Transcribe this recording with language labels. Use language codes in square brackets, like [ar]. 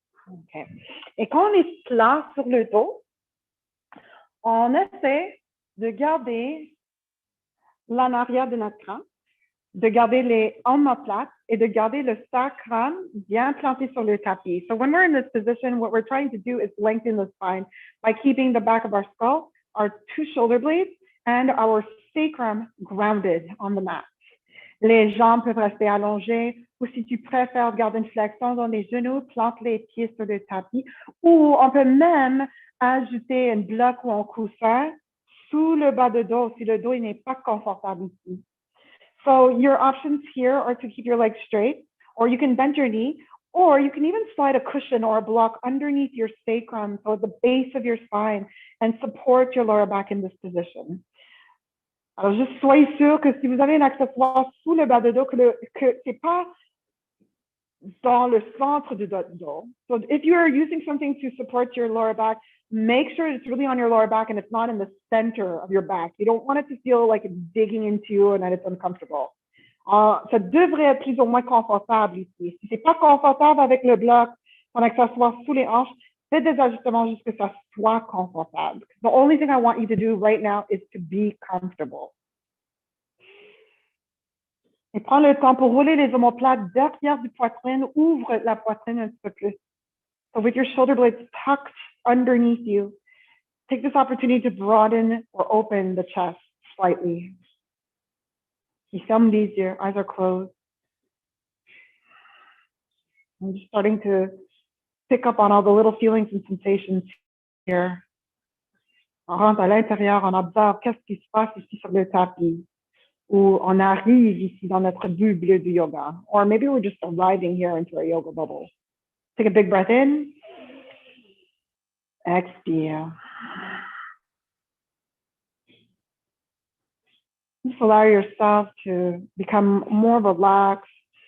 [fr] OK. Et quand on est plat sur le dos, on essaie de garder l'en arrière de notre crâne, de garder les omoplates et de garder le sacrum bien planté sur le tapis. [en] So when we're in this position, what we're trying to do is lengthen the spine by keeping the back of our skull, our two shoulder blades, and our sacrum grounded on the mat. [fr] Les jambes peuvent rester allongées, ou si tu préfères garder une flexion dans les genoux, plante les pieds sur le tapis, ou on peut même ajouter un bloc ou un coussin sous le bas de dos si le dos n'est pas confortable ici. [en] So your options here are to keep your legs straight, or you can bend your knee, or you can even slide a cushion or a block underneath your sacrum, so at the base of your spine, and support your lower back in this position. [fr] Alors, juste soyez sûr que si vous avez un accessoire sous le bas de dos, que c'est pas dans le centre du dos. [en] So if you are using something to support your lower back, make sure it's really on your lower back and it's not in the center of your back. You don't want it to feel like it's digging into you and that it's uncomfortable. [fr] Ça devrait être plus ou moins confortable ici. Si c'est pas confortable avec le bloc, ton accessoire sous les hanches, fais des ajustements jusqu'à ce que ça soit confortable. [en] The only thing I want you to do right now is to be comfortable. [fr] Et prends le temps pour rouler les omoplates derrière du poitrine, ouvre la poitrine un petit peu plus. [en] So with your shoulder blades tucked underneath you, take this opportunity to broaden or open the chest slightly. You [fr] ferme les yeux, [en] eyes are closed. I'm just starting to pick up on all the little feelings and sensations here. [fr] On rentre à l'intérieur, on observe qu'est-ce qui se passe ici sur le tapis. Ou on arrive ici dans notre bulle du yoga. [en] Or maybe we're just arriving here into our yoga bubble. Take a big breath in. Expire. Just allow yourself to become more relaxed.